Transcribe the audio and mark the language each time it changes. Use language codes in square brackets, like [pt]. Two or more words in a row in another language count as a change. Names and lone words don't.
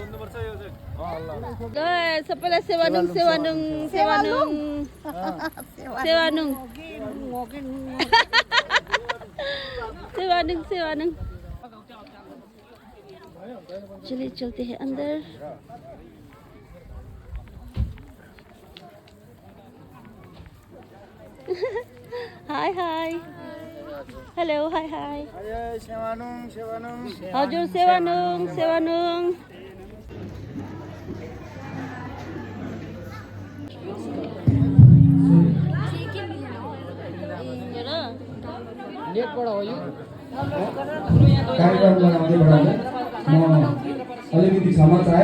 [hi] सब पहले [lif] सेवानुंग सेवानुंग सेवानुंग सेवानुंग सेवानुंग सेवानुंग। [hi] चलिए चलते हैं अंदर। [en] hi hi, hello, hi hi, [lif] सेवानुंग सेवानुंग हजुर सेवानुंग सेवानुंग। [ne] नेटबाट हो यो कार्यक्रमलाई अघि बढाउँदै म अलिकति क्षमा चाहे।